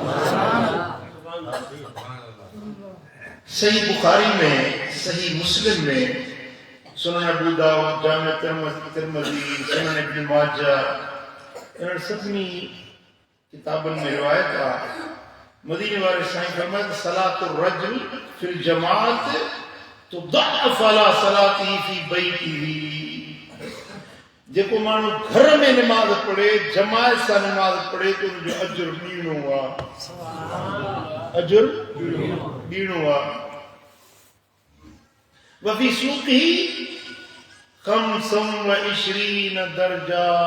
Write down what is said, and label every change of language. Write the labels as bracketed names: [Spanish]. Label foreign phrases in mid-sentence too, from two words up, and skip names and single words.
[Sindhi] सही बुखारी में, सही मुस्लिम में, सुनन अबू दाऊद, जामिअ तिरमिज़ी, सुनन इब्न माजा, इन सभिनी किताबनि में रिवायत आहे। मदीने वारे साईं फरमाया त [Arabic] صلاة الرجل في الجماعة تضعف على صلاته في بيته. [Sindhi] जेको माण्हू घर में निमाज़ पढ़े, जमायत सां निमाज़ पढ़े, तो उनजो अजुर ॾीणो आहे, अजुर ॾीणो आहे। [Arabic] وفي سوقه خمس وعشرين درجة.